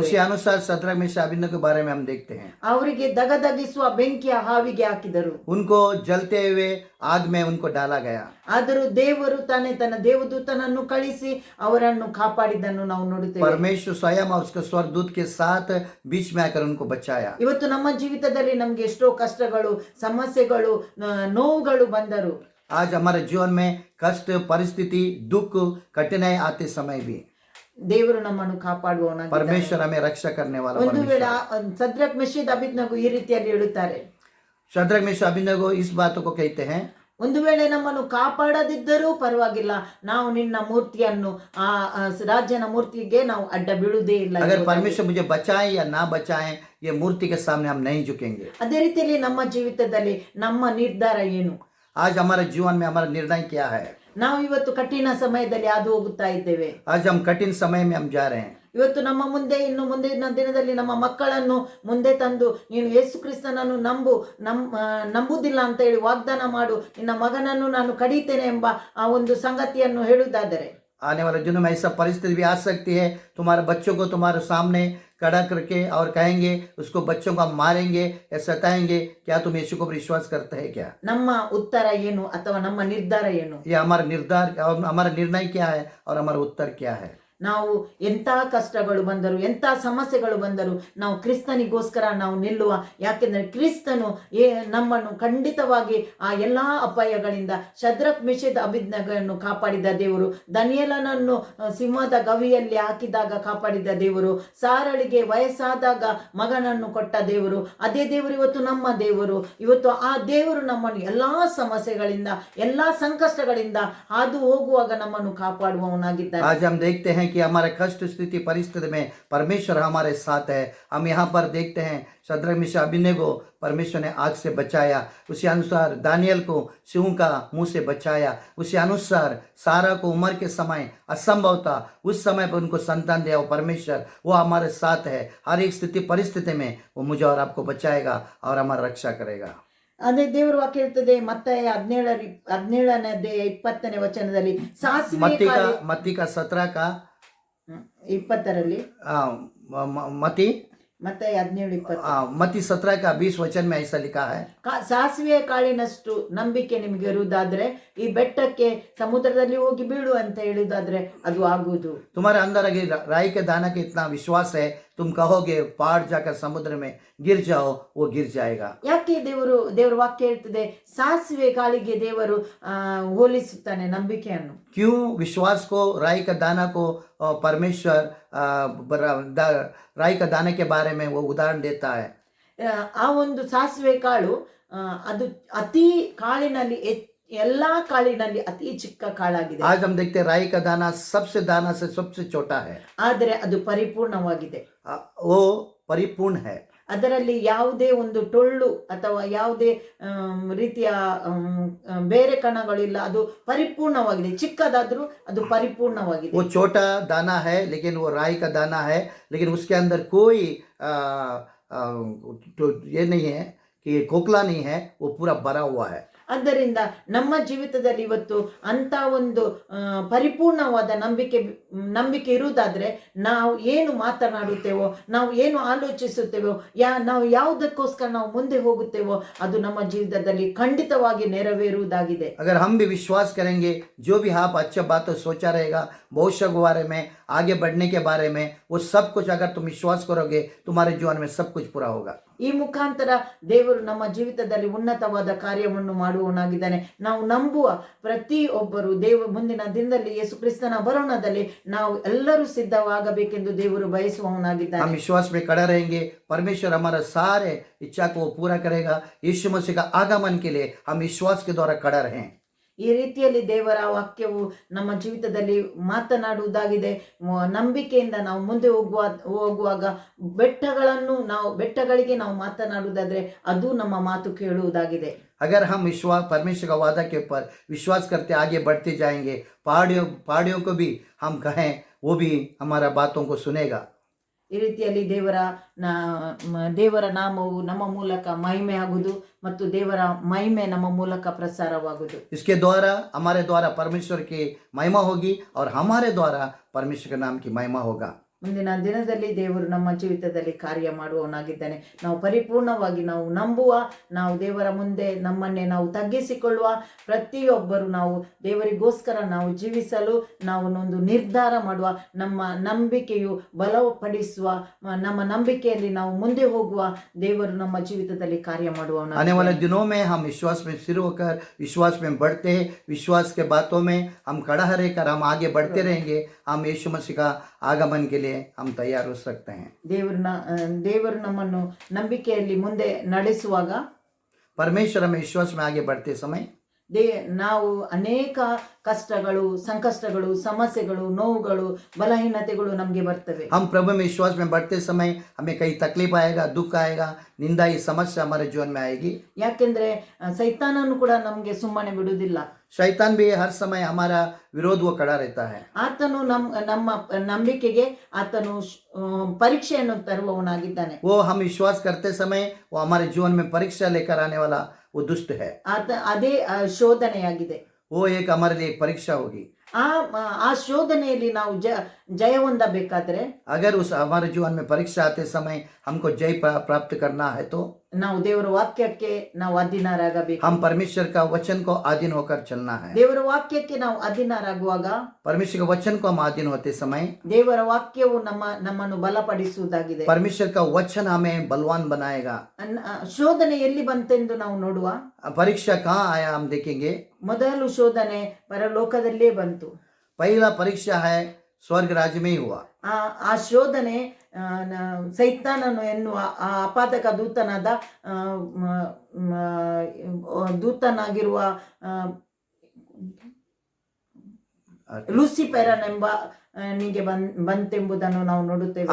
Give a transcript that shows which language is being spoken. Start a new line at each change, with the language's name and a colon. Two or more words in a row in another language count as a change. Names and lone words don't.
Hindi: उसी अनुसार शद्रक मेशक अबेदनगो के बारे में हम देखते हैं.
Kannada: ಅವರಿಗೆ ದಗದಗಿಸುವ ಬೆಂಕಿಯ ಹಾವಿಗೆ ಹಾಕಿದರು.
Hindi: उनको जलते हुए आग में उनको डाला गया.
Kannada: ಆದರೂ ದೇವರು ತಾನೇ ತನ್ನ ದೇವದೂತನನ್ನು ಕಳಿಸಿ ಅವರನ್ನು ಕಾಪಾಡಿದನ್ನು ನಾವು ನೋಡುತ್ತೇವೆ.
Hindi: परमेश्वर स्वयं और उसके स्वर्गदूत के साथ बीच में आकर उनको बचाया.
Kannada: ಇವತ್ತು ನಮ್ಮ ಜೀವಿತದಲ್ಲಿ ನಮಗೆ ಎಷ್ಟೋ ಕಷ್ಟಗಳು, ಸಮಸ್ಯೆಗಳು, ನೋವುಗಳು ಬಂದರು.
Hindi: आज हमारे जीवन में कष्ट, परिस्थिति, दुख, कठिनाई आते समय भी
Kannada: ದೇವರು ನಮ್ಮನ್ನು ಕಾಪಾಡುವವನಾಗಿದ್ದಾನೆ.
Hindi: परमेश्वर हमें रक्षा करने वाला
Kannada: ಒಂದು ವೇಳೆ
Hindi: परमेश्वर.
Kannada: ಶದ್ರಕ್ ಮೇಷಕ್ ಅಬೇದ್ನೆಗೋ ಈ ರೀತಿಯಲ್ಲಿ ಹೇಳುತ್ತಾರೆ,
Hindi: शद्रक मेशक अबेदनगो इस बातों को कहते हैं,
Kannada: ಒಂದು ವೇಳೆ ನಮ್ಮನ್ನು ಕಾಪಾಡದಿದ್ದರೂ ಪರವಾಗಿಲ್ಲ, ನಾವು ನಿನ್ನ ಮೂರ್ತಿಯನ್ನು ಆ ರಾಜನ ಮೂರ್ತಿಗೆ ನಾವು ಅಡ್ಡ ಬೀಳುವುದೇ ಇಲ್ಲ.
Hindi: अगर परमेश्वर मुझे बचाए या ना बचाए, ये मूर्ति के सामने हम नहीं झुकेंगे.
Kannada: ಅದೇ ರೀತಿಯಲ್ಲಿ ನಮ್ಮ ಜೀವಿತದಲ್ಲಿ ನಮ್ಮ ನಿರ್ಧಾರ ಏನು?
Hindi: आज हमारे जीवन में हमारा निर्णय क्या है?
Kannada: ನಾವು ಇವತ್ತು ಕಠಿಣ ಸಮಯದಲ್ಲಿ ಹಾದು ಹೋಗುತ್ತಾ ಇದ್ದೇವೆ.
Hindi: आज हम कठिन समय में हम जा रहे हैं.
Kannada: ಇವತ್ತು ನಮ್ಮ ಮುಂದೆ ಇನ್ನು ಮುಂದಿನ ದಿನದಲ್ಲಿ ನಮ್ಮ ಮಕ್ಕಳನ್ನು ಮುಂದೆ ತಂದು ನೀನು ಯೇಸು ಕ್ರಿಸ್ತನನ್ನು ನಂಬುವುದಿಲ್ಲ ಅಂತ ಹೇಳಿ ವಾಗ್ದಾನ ಮಾಡು, ನಿನ್ನ ಮಗನನ್ನು ನಾನು ಕಡಿತೇನೆ ಎಂಬ ಆ ಒಂದು ಸಂಗತಿಯನ್ನು ಹೇಳುವುದಾದರೆ,
Hindi: आने वाले दिनों में ऐसा परिस्थिति भी आ सकती है. तुम्हारे बच्चों को तुम्हारे सामने खड़ा करके और कहेंगे उसको बच्चों को हम मारेंगे या सताएंगे, क्या तुम यीशु को विश्वास करते हैं क्या?
Kannada: ನಮ್ಮ ಉತ್ತರ ಏನು ಅಥವಾ ನಮ್ಮ ನಿರ್ಧಾರ ಏನು?
Hindi: ये हमारा निर्णय क्या है और हमारा उत्तर क्या है?
Kannada: ನಾವು ಎಂಥ ಕಷ್ಟಗಳು ಬಂದರು, ಎಂಥ ಸಮಸ್ಯೆಗಳು ಬಂದರು, ನಾವು ಕ್ರಿಸ್ತನಿಗೋಸ್ಕರ ನಾವು ನಿಲ್ಲುವ. ಯಾಕೆಂದರೆ ಕ್ರಿಸ್ತನು ನಮ್ಮನ್ನು ಖಂಡಿತವಾಗಿ ಆ ಎಲ್ಲ ಅಪಾಯಗಳಿಂದ ಶದ್ರಕ್ ಮೇಷಕ್ ಅಬೇದ್ನೆಗೋವನ್ನು ಕಾಪಾಡಿದ ದೇವರು, ದಾನಿಯೇಲನನ್ನು ಸಿಂಹದ ಗವಿಯಲ್ಲಿ ಹಾಕಿದಾಗ ಕಾಪಾಡಿದ ದೇವರು, ಸಾರಳಿಗೆ ವಯಸ್ಸಾದಾಗ ಮಗನನ್ನು ಕೊಟ್ಟ ದೇವರು, ಅದೇ ದೇವರು ಇವತ್ತು ನಮ್ಮ ದೇವರು. ಇವತ್ತು ಆ ದೇವರು ನಮ್ಮನ್ನು ಎಲ್ಲ ಸಮಸ್ಯೆಗಳಿಂದ, ಎಲ್ಲ ಸಂಕಷ್ಟಗಳಿಂದ ಹಾದು ಹೋಗುವಾಗ ನಮ್ಮನ್ನು ಕಾಪಾಡುವವನಾಗಿದ್ದಾನೆ.
Hindi: आज हम देखते हैं हैं कि हमारे कष्ट स्थिति परिस्थिति में परमेश्वर हमारे साथ है। हम यहाँ पर देखते हैं शद्रक मिशा अबेदनगो परमेश्वर ने आग से बचाया, उसी अनुसार दानियल को सिंह का मुंह से बचाया, उसी अनुसार सारा को उम्र के समय असंभव था, उस समय पर उनको संतान दिया। वो परमेश्वर वो हमारे साथ है। हर एक स्थिति परिस्थिति में वो मुझे और आपको बचाएगा और हमारा रक्षा करेगा।
Kannada: ಅದೇ ದೇವರ ವಾಕ್ಯ ಹೇಳ್ತದೆ ಮತ್ತಾಯ 17ನೇ ಅಧ್ಯಾಯ 20ನೇ ವಚನದಲ್ಲಿ ಸಾಸಿವೆ
Hindi: मत्ती का 17 का
Kannada: 20ರಲ್ಲಿ
Hindi: मत्ती
Kannada: ಮತ್ತಾಯ 17:20
Hindi: मत्ती 17 का 20 वचन में ऐसा लिखा है,
Kannada: ಸಾಸಿವೆ ಕಾಳಿನಷ್ಟು ನಂಬಿಕೆ ನಿಮಗೆ ಇರುವುದಾದ್ರೆ ಈ ಬೆಟ್ಟಕ್ಕೆ ಸಮುದ್ರದಲ್ಲಿ ಹೋಗಿ ಬೀಳು ಅಂತ ಹೇಳುವುದಾದ್ರೆ ಅದು ಆಗುವುದು.
Hindi: तुम्हारे अंदर अगर राई के दाना के इतना विश्वास है, तुम कहोगे पहाड़ जाकर समुद्र में गिर जाओ, वो गिर जाएगा।
Kannada: ಯಾಕೆ ದೇವರ ವಾಕ್ಯ ಹೇಳ್ತದೆ ಸಾಸಿವೆ ಕಾಳಿಗೆ ದೇವರು ಹೋಲಿಸುತ್ತಾನೆ ನಂಬಿಕೆಯನ್ನು?
Hindi: क्यों विश्वास को राई का दाना को परमेश्वर राई का दाने के बारे में वो उदाहरण देता है?
Kannada: ಆ ಒಂದು ಸಾಸಿವೆ ಕಾಳು ಅದು ಅತಿ ಕಾಳಿನಲ್ಲಿ ಎಲ್ಲಾ ಕಾಳಿನಲ್ಲಿ ಅತಿ ಚಿಕ್ಕ ಕಾಳಾಗಿದೆ.
Hindi: आज हम देखते हैं राई का दाना दाना से सबसे छोटा है,
Kannada: ಆದರೆ ಅದು ಪರಿಪೂರ್ಣವಾಗಿದೆ.
Hindi: वो परिपूर्ण है।
Kannada: ಅದರಲ್ಲಿ ಯಾವುದೇ ಒಂದು ಟೊಳ್ಳು ಅಥವಾ ಯಾವುದೇ ರೀತಿಯ ಬೇರೆ ಕಣಗಳಿಲ್ಲ. ಅದು ಪರಿಪೂರ್ಣವಾಗಿದೆ. ಚಿಕ್ಕದಾದ್ರೂ ಅದು ಪರಿಪೂರ್ಣವಾಗಿದೆ.
Hindi: वो छोटा दाना है लेकिन वो राई का दाना है, लेकिन उसके अंदर कोई तो ये नहीं है कि खोखला नहीं है, वो पूरा भरा हुआ है।
Kannada: ಆದ್ದರಿಂದ ನಮ್ಮ ಜೀವಿತದಲ್ಲಿ ಇವತ್ತು ಅಂತ ಒಂದು ಪರಿಪೂರ್ಣವಾದ ನಂಬಿಕೆ ಇರುವುದಾದ್ರೆ ನಾವು ಏನು ಮಾತನಾಡುತ್ತೇವೋ, ನಾವು ಏನು ಆಲೋಚಿಸುತ್ತೇವೋ, ನಾವು ಯಾವುದಕ್ಕೋಸ್ಕರ ನಾವು ಮುಂದೆ ಹೋಗುತ್ತೇವೋ ಅದು ನಮ್ಮ ಜೀವಿತದಲ್ಲಿ ಖಂಡಿತವಾಗಿ ನೆರವೇರುವುದಾಗಿದೆ.
Hindi: अगर हम भी विश्वास करेंगे, जो भी आप अच्छा बात सोचा रहेगा भविष्य के बारे में, आगे बढ़ने के बारे में, वो सब कुछ अगर तुम विश्वास करोगे तुम्हारे जीवन में सब कुछ पूरा होगा।
Kannada: ಈ ಮುಖಾಂತರ ದೇವರು ನಮ್ಮ ಜೀವಿತದಲ್ಲಿ ಉನ್ನತವಾದ ಕಾರ್ಯವನ್ನು ಮಾಡುವವನಾಗಿದ್ದಾನೆ. ನಾವು ನಂಬುವ ಪ್ರತಿಯೊಬ್ಬರು ಮುಂದಿನ ದಿನದಲ್ಲಿ ಯೇಸು ಕ್ರಿಸ್ತನ ಬರೋಣದಲ್ಲಿ ನಾವು ಎಲ್ಲರೂ ಸಿದ್ಧವಾಗಬೇಕೆಂದು ದೇವರು ಬಯಸುವವನಾಗಿದ್ದಾನೆ.
Hindi: हम विश्वास में खड़ा रहेंगे, परमेश्वर हमारा सारे इच्छा को पूरा करेगा। यीशु मसीह का आगमन के लिए हम विश्वास के द्वारा खड़ा रहें।
Kannada: ಈ ರೀತಿಯಲ್ಲಿ ದೇವರ ವಾಕ್ಯವು ನಮ್ಮ ಜೀವಿತದಲ್ಲಿ ಮಾತನಾಡುವುದಾಗಿದೆ. ನಂಬಿಕೆಯಿಂದ ನಾವು ಮುಂದೆ ಹೋಗುವಾಗ ಬೆಟ್ಟಗಳಿಗೆ ನಾವು ಮಾತನಾಡುವುದಾದ್ರೆ ಅದು ನಮ್ಮ ಮಾತು ಕೇಳುವುದಾಗಿದೆ.
Hindi: अगर हम विश्वास परमेश्वर का वादा के ऊपर विश्वास करते आगे बढ़ते जाएंगे, पहाड़ियों को भी हम कहें, वो भी हमारा बातों को सुनेगा।
Kannada: ಈ ರೀತಿಯಲ್ಲಿ ದೇವರ ನಾಮವು ನಮ್ಮ ಮೂಲಕ ಮಹಿಮೆ ಆಗುವುದು ಮತ್ತು ದೇವರ ಮಹಿಮೆ ನಮ್ಮ ಮೂಲಕ ಪ್ರಸಾರವಾಗುವುದು.
Hindi: इसके द्वारा हमारे द्वारा परमेश्वर की महिमा होगी और हमारे द्वारा परमेश्वर के नाम की महिमा होगा।
Kannada: ಮುಂದಿನ ದಿನದಲ್ಲಿ ದೇವರು ನಮ್ಮ ಜೀವಿತದಲ್ಲಿ ಕಾರ್ಯ ಮಾಡುವವನಾಗಿದ್ದಾನೆ. ನಾವು ಪರಿಪೂರ್ಣವಾಗಿ ನಾವು ನಂಬುವ, ನಾವು ದೇವರ ಮುಂದೆ ನಮ್ಮನ್ನೇ ನಾವು ತಗ್ಗಿಸಿಕೊಳ್ಳುವ ಪ್ರತಿಯೊಬ್ಬರು ನಾವು ದೇವರಿಗೋಸ್ಕರ ನಾವು ಜೀವಿಸಲು ನಾವು ಒಂದು ನಿರ್ಧಾರ ಮಾಡುವ, ನಮ್ಮ ನಂಬಿಕೆಯು ಬಲಪಡಿಸುವ, ನಮ್ಮ ನಂಬಿಕೆಯಲ್ಲಿ ನಾವು ಮುಂದೆ ಹೋಗುವ ದೇವರು ನಮ್ಮ ಜೀವಿತದಲ್ಲಿ ಕಾರ್ಯ ಮಾಡುವವನಾಗಿದ್ದಾನೆ.
Hindi: आने वाले दिनों में हम विश्वास में सिर होकर विश्वास में बढ़ते हैं, विश्वास के बातों में हम खड़ा रहकर हम आगे बढ़ते रहेंगे। हम यीशु मसीह का आगमन के लिए हम तैयार हो सकते हैं।
Kannada: ದೇವರು ನಮ್ಮನ್ನು ನಂಬಿಕೆಯಲ್ಲಿ ಮುಂದೆ ನಡೆಸುವಾಗ,
Hindi: परमेश्वर हमें विश्वास में आगे बढ़ते समय
Kannada: ನಾವು ಅನೇಕ ಕಷ್ಟಗಳು, ಸಂಕಷ್ಟಗಳು, ಸಮಸ್ಯೆಗಳು, ನೋವುಗಳು, ಬಲಹೀನತೆಗಳು ನಮಗೆ ಬರ್ತವೆ.
Hindi: हम प्रभु में विश्वास में बढ़ते समय हमें कई तकलीफ आएगा, दुख आएगा, निंदा, ये समस्या हमारे जीवन में आएगी।
Kannada: ಯಾಕೆಂದ್ರೆ ಸೈತಾನನು ಕೂಡ ನಮಗೆ ಸುಮ್ಮನೆ ಬಿಡುವುದಿಲ್ಲ.
Hindi: शैतान भी हर समय हमारा विरोध वो खड़ा रहता है।
Kannada: ಆತನು ನಮ್ಮ ನಂಬಿಕೆಗೆ ಆತನು ಪರೀಕ್ಷೆಯನ್ನು ತರುವವನಾಗಿದ್ದಾನೆ.
Hindi: वो हम विश्वास करते समय वो हमारे जीवन में परीक्षा लेकर आने वाला वो दुष्ट है।
Kannada: ಅದೇ ಶೋಧನೆಯಾಗಿದೆ.
Hindi: वो एक हमारे लिए एक परीक्षा होगी।
Kannada: ಆ ಶೋಧನೆಯಲ್ಲಿ ನಾವು ಜಯ ಹೊಂದಬೇಕಾದ್ರೆ,
Hindi: अगर उस हमारे जीवन में परीक्षा आते समय हमको जय प्राप्त करना है तो
Kannada: ನಾವು ದೇವರ ವಾಕ್ಯಕ್ಕೆ ನಾವು ಅಧೀನರಾಗಬೇಕು.
Hindi: हम परमेश्वर का वचन को अधीन होकर चलना है।
Kannada: ದೇವರ ವಾಕ್ಯಕ್ಕೆ ನಾವು ಅಧೀನರಾಗುವಾಗ,
Hindi: परमेश्वर के वचन को हम अधीन होते समय
Kannada: ದೇವರ ವಾಕ್ಯವು ನಮ್ಮನ್ನು ಬಲಪಡಿಸುವುದಾಗಿದೆ.
Hindi: परमेश्वर का वचन हमें बलवान बनाएगा।
Kannada: ಶೋಧನೆ ಎಲ್ಲಿ ಬಂತೆಂದು ನಾವು ನೋಡುವ.
Hindi: परीक्षा कहाँ आया हम देखेंगे।
Kannada: ಮೊದಲು ಶೋಧನೆ ಪರಲೋಕದಲ್ಲೇ ಬಂತು.
Hindi: पहला परीक्षा है स्वर्ग राज्य में ही हुआ।
Kannada: ಆ ಶೋಧನೆ ಸೈತಾನನು ಎನ್ನುವ ಆ ಅಪಾತಕ ದೂತನಾಗಿರುವ ಲೂಸಿಫೆರನೆಂಬ ನಿಗೆ ಬಂತೆಂಬುದನ್ನು ನಾವು ನೋಡುತ್ತೇವೆ.